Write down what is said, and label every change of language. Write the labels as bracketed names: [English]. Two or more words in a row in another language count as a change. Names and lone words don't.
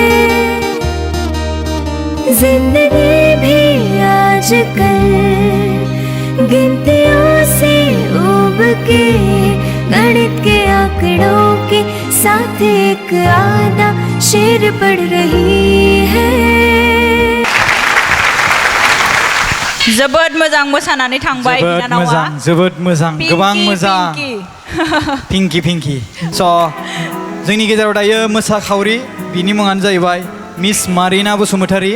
[Hindi] जिंदगी भी आजकल गिनतियों से उब के गणित के आंकड़ों के साथ एक आधा शेर पढ़ रही है। [Bodo] जोबोद मोजां मोसानानै थांबाय बिनानावा। जोबोद मोजां गोबां मोजां पिंकी। स' जोंनि गेजेराव दायो मोसाखावरि बिनि मुङानो जाहैबाय मिस मारिना बसुमतारी।